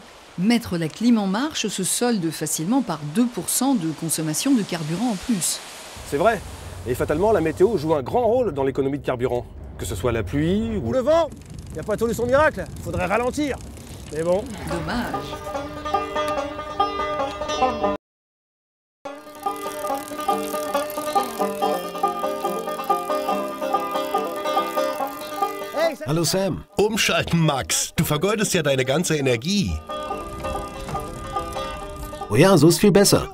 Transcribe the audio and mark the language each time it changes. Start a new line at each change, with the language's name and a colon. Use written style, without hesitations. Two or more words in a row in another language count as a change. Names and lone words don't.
French: Mettre la clim en marche se solde facilement par 2% de consommation de carburant en plus. C'est vrai, et fatalement, la météo joue un grand rôle dans l'économie de carburant. Que ce soit la pluie ou le vent, il n'y a pas de solution miracle, il faudrait ralentir. Mais bon. Dommage.
German: Hallo Sam. Umschalten, Max. Du vergeudest ja deine ganze Energie. Oh ja, so ist viel besser.